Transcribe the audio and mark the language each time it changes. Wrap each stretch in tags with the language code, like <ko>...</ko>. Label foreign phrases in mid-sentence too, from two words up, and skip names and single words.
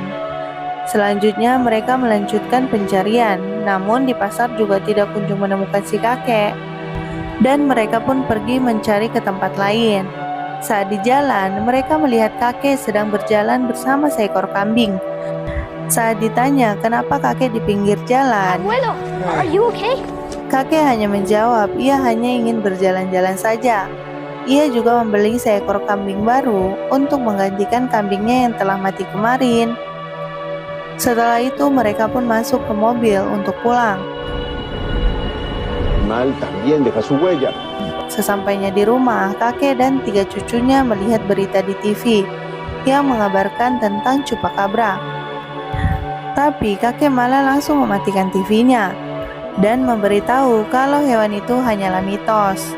<id>Selanjutnya mereka melanjutkan pencarian, namun di pasar juga tidak kunjung menemukan si kakek. Dan mereka pun pergi mencari ke tempat lain. Saat di jalan, mereka melihat kakek sedang berjalan bersama seekor kambing. Saat ditanya kenapa kakek di pinggir jalan, Abuelo,</id> <en>are you okay?</en> <id>kakek hanya menjawab ia hanya ingin berjalan-jalan saja. Ia juga membeli seekor kambing baru untuk menggantikan kambingnya yang telah mati kemarin. Setelah itu mereka pun masuk ke mobil untuk pulang.</id> <es>Mal también deja su huella.</es> <id>Sesampainya di rumah, kakek dan 3 cucunya melihat berita di TV yang mengabarkan tentang chupacabra. Tapi kakek malah langsung mematikan TV-nya dan memberitahu kalau hewan itu hanyalah mitos.</id>